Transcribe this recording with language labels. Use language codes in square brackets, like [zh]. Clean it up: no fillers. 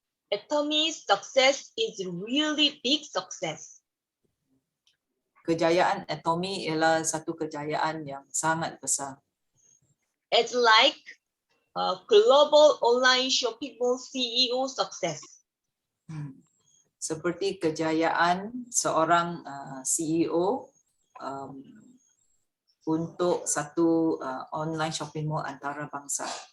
[en] Atomy's success is really big success. [ms] Kejayaan Atomy ialah satu kejayaan yang sangat besar. [en] It's like a global online shopping mall CEO success. [ms] Seperti kejayaan seorang CEO untuk satu online shopping mall antarabangsa.